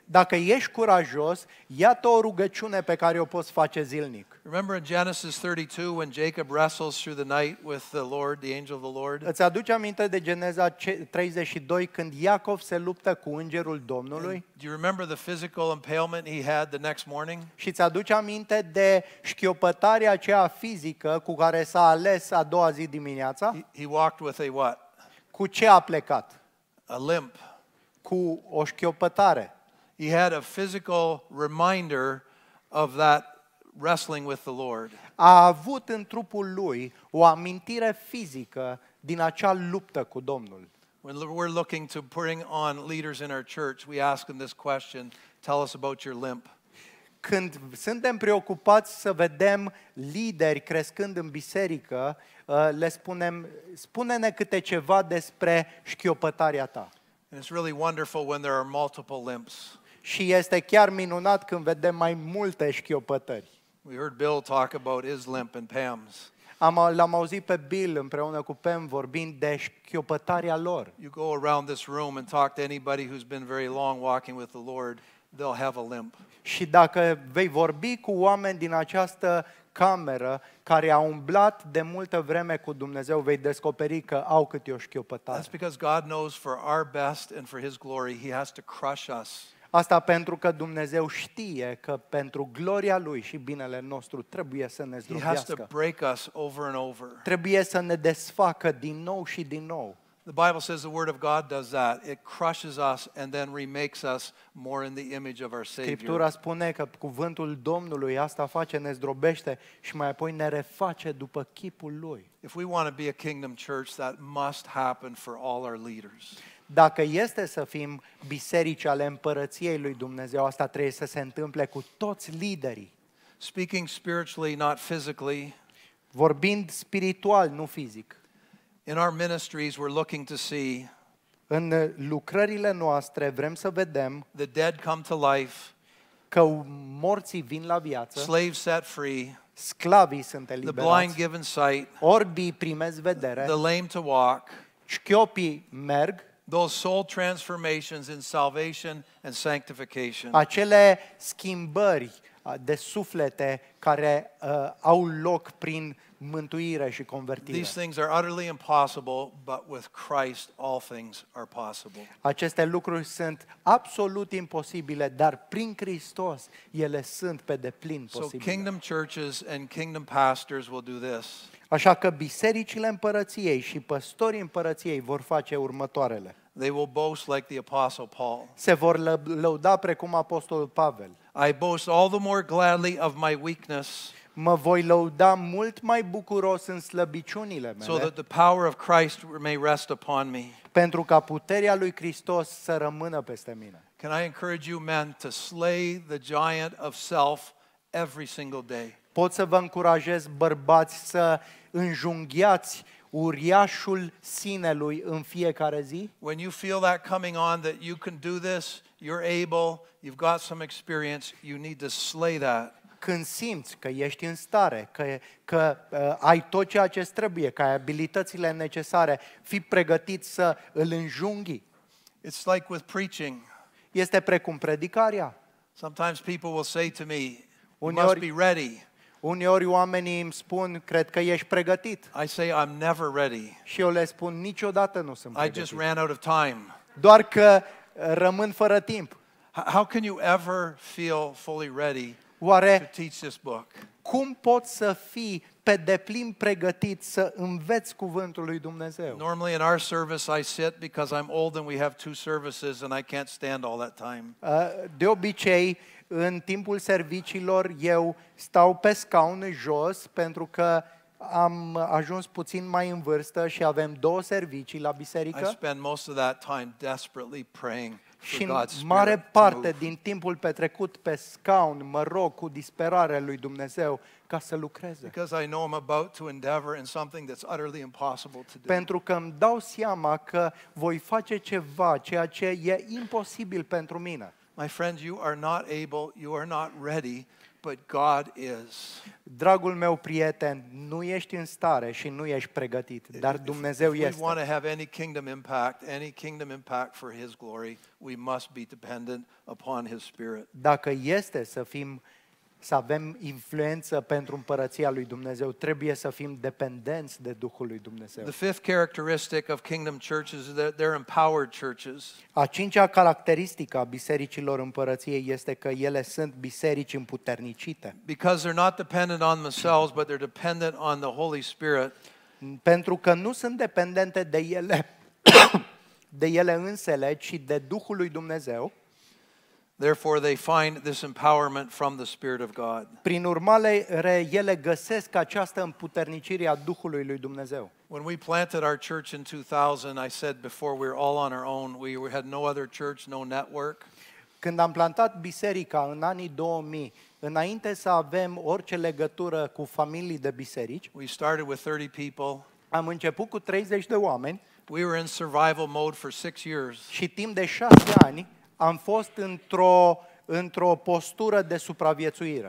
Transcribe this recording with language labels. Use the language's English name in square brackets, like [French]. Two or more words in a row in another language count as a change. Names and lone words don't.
[Romanian] Dacă ești curajos, iată o rugăciune pe care o poți face zilnic. [English] Remember in Genesis 32 when Jacob wrestles through the night with the Lord, the angel of the Lord? [Romanian] Îți aduce aminte de Geneza 32 când Iacov se luptă cu îngerul Domnului? [English] Do you remember the physical impalement he had the next morning? [Romanian] Și îți aduce aminte de șchiopătarea aceea fizică cu care s-a ales a doua zi dimineața? [English] He walked with a what? [Romanian] Cu ce a plecat? [English] A limp. [Romanian] Cu o șchiopătare. [English] He had a physical reminder of that wrestling with the Lord. [Romanian] A avut în trupul lui o amintire fizică din acea luptă cu Domnul. [English] When we're looking to bring on leaders in our church, we ask them this question, tell us about your limp. [Romanian] Când suntem preocupați să vedem lideri crescând în biserică, le spunem, spune-ne câte ceva despre șchiopătarea ta. [English] And it's really wonderful when there are multiple limps. [Romanian] Și este chiar minunat când vedem mai multe șchiopătări. [English] We heard Bill talk about his limp and Pam's. [Romanian] L-am auzit pe Bill împreună cu Pam vorbind de șchiopătarea lor. [English] You go around this room and talk to anybody who's been very long walking with the Lord, they'll have a limp. [Romanian] Și dacă vei vorbi cu oameni din această cameră care au umblat de multă vreme cu Dumnezeu, vei descoperi că au câte o șchiopătare. [English] That's because God knows for our best and for His glory, He has to crush us. [Romanian] Asta pentru că Dumnezeu știe că pentru gloria Lui și binele nostru trebuie să ne [English] He has to [Romanian] zdrobească. [English] break us over and over. [Romanian] Trebuie să ne desfacă din nou și din nou. [English] The Bible says the Word of God does that. It crushes us and then remakes us more in the image of our Savior. [Romanian] Scriptura spune că cuvântul Domnului asta face, ne zdrobește și mai apoi ne reface după chipul Lui. [English] If we want to be a kingdom church, that must happen for all our leaders. [Romanian] Dacă este să fim biserici ale împărăției lui Dumnezeu, asta trebuie să se întâmple cu toți liderii. [English] Speaking spiritually, not physically, [Romanian] Vorbind spiritual, nu fizic. [English] in our ministries, we're looking to see [Romanian] În lucrările noastre vrem să vedem [English] the dead come to life, [Romanian] că morții vin la viață, [English] slaves set free, [Romanian] sclavii sunt [English] the blind [Romanian] eliberați, [English] given sight, [Romanian] orbii primesc vedere, [English] the lame to walk, [Romanian] șchiopii merg, [English] those soul transformations in salvation and sanctification. [Romanian] acele schimbări de suflete care au loc prin mântuire și convertire. [English] These things are utterly impossible, but with Christ all things are possible. [Romanian] Aceste lucruri sunt absolut imposibile, dar prin Hristos ele sunt pe deplin [English] So [Romanian] posibile. [English] kingdom churches and kingdom pastors will do this. [Romanian] Așa că bisericile împărăției și păstorii împărăției vor face următoarele. [English] They will boast like the Apostle Paul. [Romanian] Se vor lăuda precum apostolul Pavel. [English] I boast all the more gladly of my weakness, [Romanian] Mă voi lăuda mult mai bucuros în slăbiciunile [English] so [Romanian] mele, [English] that the power of Christ may rest upon me. [Romanian] pentru ca puterea lui Hristos să rămână peste mine. [English] Can I encourage you, men, to slay the giant of self every single day? [Romanian] Pot să vă încurajez, bărbați, să înjunghiați uriașul sinelui în fiecare zi? [English] When you feel that coming on, that you can do this, you're able, you've got some experience, you need to slay that. [Romanian] Când simți că ești în stare, că ai tot ceea ce trebuie, că ai abilitățile necesare, fii pregătit să îl înjunghi. [English] It's like with preaching. [Romanian] Este precum predicarea. [English] Sometimes people will say to me, you [Romanian] Uneori- [English] must be ready. [Romanian] Uneori oamenii îmi spun, cred că ești pregătit. [English] I say, I'm never ready. [Romanian] Și eu le spun, niciodată nu sunt [English] I just [Romanian] pregătit. [English] ran out of time. [Romanian] Doar că rămân fără timp. [English] How can you ever feel fully ready to [Romanian] Oare [English] teach this book? [Romanian] cum poți să fii pe deplin pregătit să înveți cuvântul lui Dumnezeu? [English] Normally in our service I sit because I'm old and we have 2 services and I can't stand all that time. [Romanian] De obicei, în timpul serviciilor, eu stau pe scaun jos pentru că am ajuns puțin mai în vârstă și avem 2 servicii la [English] I [Romanian] biserică. [English] spend most of that time desperately praying [Romanian] Și [English] for [Romanian] în [English] God's [Romanian] mare [English] Spirit to [Romanian] parte [English] move. [Romanian] din timpul petrecut pe scaun mă rog cu disperarea lui Dumnezeu ca să lucreze. [English] Because I know I'm about to endeavor in something that's utterly impossible to do. [Romanian] Pentru că îmi dau seama că voi face ceva, ceea ce e imposibil pentru mine. [English] My friends, you are not able, you are not ready, but God is. [Romanian] Dragul meu prieten, nu ești în stare și nu ești pregătit, dar Dumnezeu [English] If we want [Romanian] este. [English] to have any kingdom impact for His glory, we must be dependent upon His Spirit. [Romanian] Dacă este să avem influență pentru împărăția lui Dumnezeu, trebuie să fim dependenți de Duhul lui Dumnezeu. [English] The fifth characteristic of kingdom churches is that they're empowered churches. [Romanian] A 5-a caracteristică a bisericilor împărăției este că ele sunt biserici împuternicite. [English] Because they're not dependent on themselves, but they're dependent on the Holy Spirit. [Romanian] Pentru că nu sunt dependente de ele, de ele însele, ci de Duhul lui Dumnezeu. [English] Therefore, they find this empowerment from the Spirit of God. [Romanian] Prin urmare, ele găsesc această împuternicire a Duhului lui Dumnezeu. [English] When we planted our church in 2000, I said before we were all on our own. We had no other church, no network. [Romanian] Când am plantat biserica în anii 2000, înainte să avem orice legătură cu familii de biserici, [English] We started with 30 people. [Romanian] am început cu 30 de oameni [English] We were in survival mode for 6 years. [Romanian] și timp de 6 ani am fost într-o postură de supraviețuire.